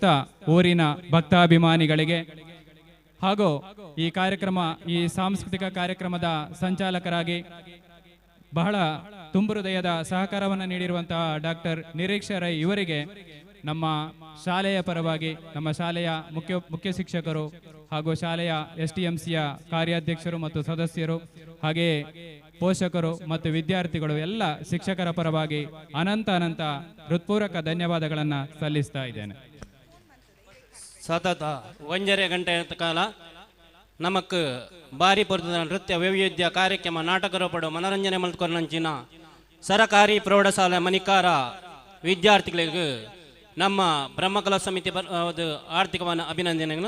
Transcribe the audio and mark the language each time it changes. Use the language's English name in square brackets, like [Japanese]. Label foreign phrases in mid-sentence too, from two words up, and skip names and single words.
[Kannada] ಊರಿನ ಭಕ್ತಾಭಿಮಾನಿಗಳಿಗೆ ಹಾಗೂ ಈ ಸಾಂಸ್ಕೃತಿಕ ಕಾರ್ಯಕ್ರಮದ ಸಂಚಾಲಕರಾಗಿ ಬಹಳ ತುಂಬು ಹೃದಯದ ಸಹಕಾರವನ್ನು ನೀಡಿರುವಂತಹ ಡಾಕ್ಟರ್ ನಿರೀಕ್ಷಾ ರೈ ಇವರಿಗೆ ನಮ್ಮ ಶಾಲೆಯ ಪರವಾಗಿ ನಮ್ಮ ಶಾಲೆಯ ಮುಖ್ಯ ಶಿಕ್ಷಕರು ಹಾಗೂ ಶಾಲೆಯ STMCಯ ಕಾರ್ಯಾಧ್ಯಕ್ಷರು ಮತ್ತು ಸದಸ್ಯರು ಹಾಗೆಯೇ ಪೋಷಕರು ಮತ್ತು ವಿದ್ಯಾರ್ಥಿಗಳು ಎಲ್ಲ ಶಿಕ್ಷಕರ ಪರವಾಗಿ ಅನಂತ ಹೃತ್ಪೂರ್ವಕ ಧನ್ಯವಾದಗಳನ್ನು ಸಲ್ಲಿಸ್ತಾ ಇದ್ದೇನೆ. [Tulu] ಸತತ 1.5 ಗಂಟೆ ಕಾಲ ನಮಕ್ ಬಾರಿ ಪೊರ್ತದ ನೃತ್ಯ ವೈವಿಧ್ಯ ಕಾರ್ಯಕ್ರಮ ನಾಟಕ ರೂಪಡು ಮನರಂಜನೆ ಮಲ್ತ್ಕೊಂಡಂಚಿನ ಸರಕಾರಿ ಪ್ರೌಢಶಾಲೆ ಮಣಿಕಾರ ವಿದ್ಯಾರ್ಥಿಗಳಿಗೆ ನಮ್ಮ ಬ್ರಹ್ಮಕಲಾ ಸಮಿತಿ ಆರ್ಥಿಕವಾದ ಅಭಿನಂದನೆಗಳು.